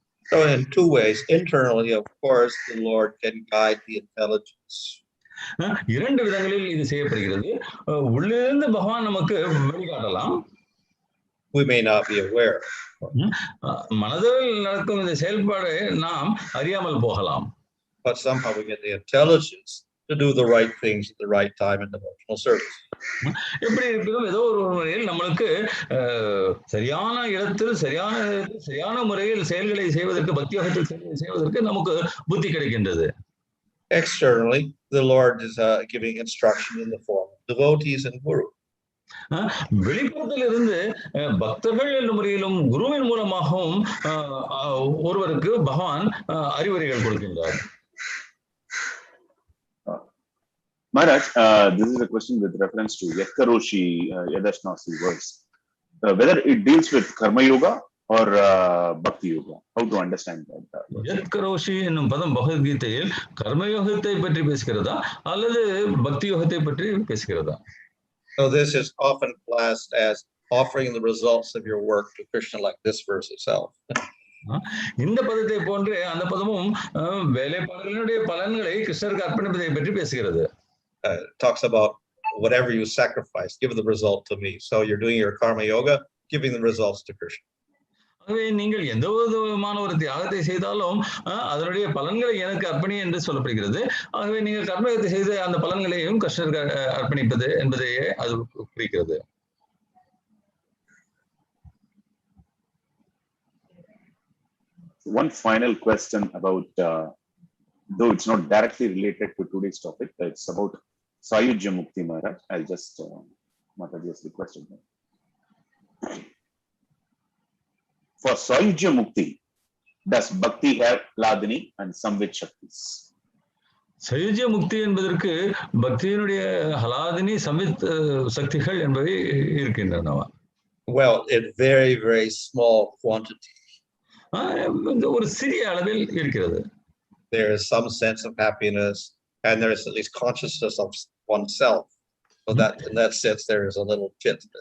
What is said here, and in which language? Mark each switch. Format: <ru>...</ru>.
<en>So in two ways, internally, of course, the Lord can guide the intelligence.</en> <ta>இரண்டு விதங்களில் இது செய்யப்படுகிறது. உள்ளிருந்து பகவான் நமக்கு வழிகாட்டலாம்.</ta> <en>We may not be aware.</en> <ta>மனதில் நடக்கும் இந்த செயல்பாடு நாம் அறியாமல் போகலாம்.</ta> <en>But somehow we get the intelligence to do the right things at the right time in devotional service.</en> <ta>எப்படி இருப்பினும் ஏதோ ஒரு முறையில் நம்மளுக்கு சரியான இடத்தில் சரியான முறையில் செயல்களை செய்வதற்கு, பக்தி யோகத்தில் செய்வதற்கு நமக்கு புத்தி கிடைக்கின்றது.</ta> <en>Externally, the Lord is giving instruction in the form of devotees and guru.</en> <ta>வெளிப்புறத்திலிருந்து பக்தர்கள் என்ற முறையிலும் குருவின் மூலமாகவும் ஒருவருக்கு பகவான் அறிவுரைகள் கொடுக்கின்றார்.</ta> <en>Maharaj, this is a question with reference to Yatkaroshi Yadashnasi verse. Whether it deals with Karma Yoga or Bhakti Yoga. How to understand that?</en> <ta>Yatkaroshi என்னும் பதம் பகவத்கீதையில் கர்மயோகத்தை பற்றி பேசுகிறதா அல்லது பக்தி யோகத்தை பற்றி பேசுகிறதா?</ta> <en>So this is often classed as offering the results of your work to Krishna, like this verse itself.</en> <ta>இந்த பதத்தை போன்றே அந்த பதமும் வேலைப்பாடுகளுடைய பலன்களை கிருஷ்ணருக்கு அர்ப்பணிப்பதை பற்றி பேசுகிறது.</ta> <en>Talks about whatever you sacrifice, give the result to me. So you're doing your karma yoga, giving the results to Krishna.</en> <ta>ஆகவே நீங்கள் எந்த விதமான ஒரு தியாகத்தை செய்தாலும் அதனுடைய பலன்களை எனக்கு அர்ப்பணி என்று சொல்லப்படுகிறது. ஆகவே நீங்கள் கர்மயோகத்தை செய்து அந்த பலன்களையும் கிருஷ்ணருக்கு அர்ப்பணிப்பது என்பதையே அது குறிக்கிறது.</ta> <en>One final question about, though it's not directly related to today's topic, it's about Sayujya Mukti, Maharaj. I'll just Mataji's request. For Sayujya Mukti, does Bhakti have Ladini and Samvit Shaktis?</en> <ta>Sayujya Mukti என்பதற்கு பக்தியினுடைய ஹலாதினி சம்வித் சக்திகள் என்பவை இருக்கின்றனவா?</ta> <en>Well, in very, very small quantity.</en> <ta>ஒரு சிறிய அளவில் இருக்கிறது.</ta> <en>There is some sense of happiness, and there is at least consciousness of oneself. So that in that sense, there is a little bit.</en>